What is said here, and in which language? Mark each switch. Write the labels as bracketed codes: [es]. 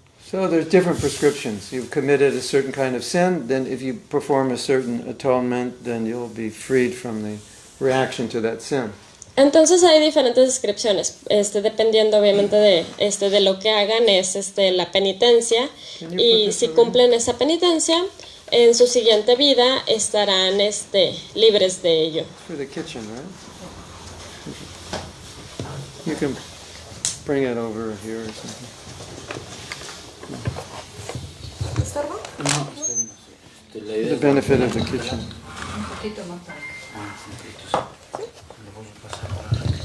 [en] So there's different prescriptions. You've committed a certain kind of sin, then if you perform a certain atonement, then you'll be freed from the reaction to that sin. [es] Entonces hay diferentes descripciones, dependiendo obviamente de lo que hagan, es la penitencia, y si cumplen esa penitencia, en su siguiente vida estarán libres de ello. [en] For the kitchen, right? You can bring it over here or something. [es] ¿Estorbo? No, está bien. [en] For the benefit of the kitchen. [es] Un poquito más para acá. Un poquito, sí. Le voy a pasar para acá.